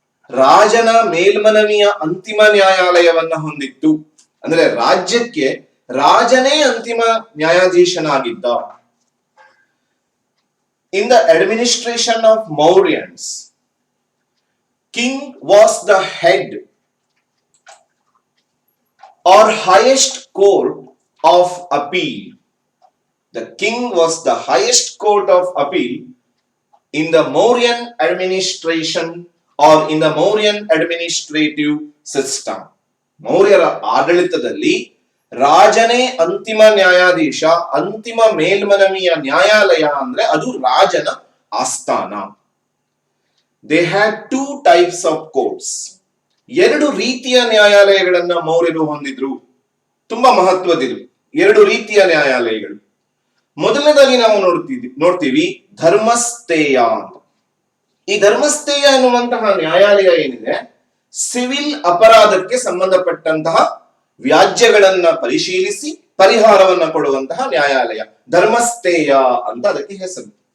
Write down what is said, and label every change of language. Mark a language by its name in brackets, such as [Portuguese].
[Kannada] ರಾಜನ ಮೇಲ್ಮನವಿಯ ಅಂತಿಮ ನ್ಯಾಯಾಲಯವನ್ನ ಹೊಂದಿತ್ತು. ಅಂದ್ರೆ ರಾಜ್ಯಕ್ಕೆ ರಾಜನೇ ಅಂತಿಮ ನ್ಯಾಯಾಧೀಶನಾಗಿದ್ದ. [English] In the administration of Mauryans, king was the head or highest court of appeal. The king was the highest court of appeal in the Mauryan administration or in the Mauryan administrative system. [Kannada] ಮೌರ್ಯರ ಆಡಳಿತದಲ್ಲಿ ರಾಜನೇ ಅಂತಿಮ ನ್ಯಾಯಾಧೀಶ, ಅಂತಿಮ ಮೇಲ್ಮನವಿಯ ನ್ಯಾಯಾಲಯ ಅಂದ್ರೆ ಅದು ರಾಜನ ಆಸ್ಥಾನ. [English] They had 2 types of courts. [Kannada] 2 ರೀತಿಯ ನ್ಯಾಯಾಲಯಗಳನ್ನ ಮೌರ್ಯರು ಹೊಂದಿದ್ರು. ತುಂಬಾ ಮಹತ್ವದಿದು 2 ರೀತಿಯ ನ್ಯಾಯಾಲಯಗಳು. ಮೊದಲನೇದಾಗಿ ನಾವು ನೋಡ್ತೀವಿ ಧರ್ಮಸ್ಥೇಯ ಅಂತ. ಈ ಧರ್ಮಸ್ಥೇಯ ಅನ್ನುವಂತಹ ನ್ಯಾಯಾಲಯ ಏನಿದೆ, ಸಿವಿಲ್ ಅಪರಾಧಕ್ಕೆ ಸಂಬಂಧಪಟ್ಟಂತಹ ವ್ಯಾಜ್ಯಗಳನ್ನ ಪರಿಶೀಲಿಸಿ ಪರಿಹಾರವನ್ನ ಕೊಡುವಂತಹ ನ್ಯಾಯಾಲಯ ಧರ್ಮಸ್ಥೇಯ ಅಂತ ಅದಕ್ಕೆ ಹೆಸರು.